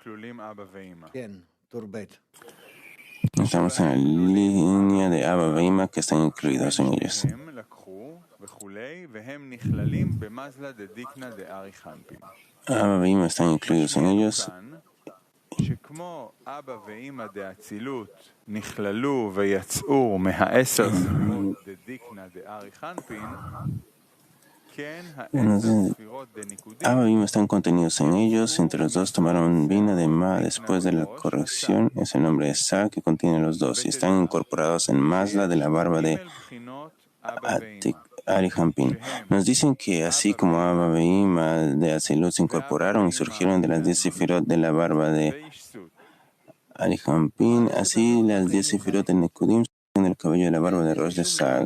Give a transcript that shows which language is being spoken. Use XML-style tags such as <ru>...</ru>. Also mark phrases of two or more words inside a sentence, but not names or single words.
<es>Estamos en la línea de Abba e Ima que están incluidos en ellos. Abba e Ima están incluidos en ellos</es> <he>שכמו אבא ואמא דאצילות נכללו ויצאו מהעשר ספירות דדיקנה דארי חנפין, כן העשר ספירות דניקודים.</he> <es>Abba y Ima están contenidos en ellos. Entre los dos tomaron Bina de Ma. Después de la corrección es el nombre de Sa que contiene los dos y están incorporados en Masla de la barba de Arihampin. Nos dicen que así como Abba Veima de Atzilut se incorporaron y surgieron de las 10 sefirot de la barba de Arihampin, así las 10 sefirot de Nekudim surgieron del cabello de la barba de Rosh de Sag.</es>